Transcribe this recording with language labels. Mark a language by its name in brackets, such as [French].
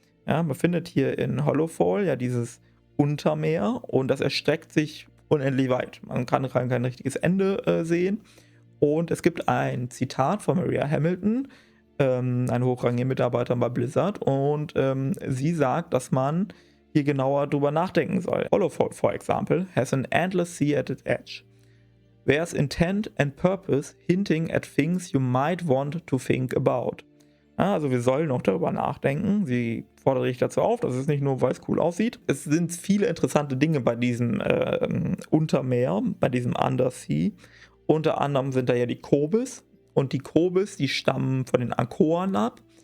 [German] Ja, man findet hier in Hollowfall ja dieses Untermeer, und das erstreckt sich unendlich weit. Man kann kein richtiges Ende sehen. Und es gibt ein Zitat von Maria Hamilton, eine hochrangige Mitarbeiterin bei Blizzard, und sie sagt, dass man hier genauer drüber nachdenken soll. [English] Hollowfall, for example, has an endless sea at its edge. There's intent and purpose hinting at things you might want to think about. [German] Ja, also wir sollen noch darüber nachdenken. Sie fordert dich dazu auf, das ist nicht nur, weil es cool aussieht. Es sind viele interessante Dinge bei diesem Untermeer, bei diesem Undersea. Unter anderem sind da ja die Kobis. Und die Kobis, die stammen von den Ankoren ab.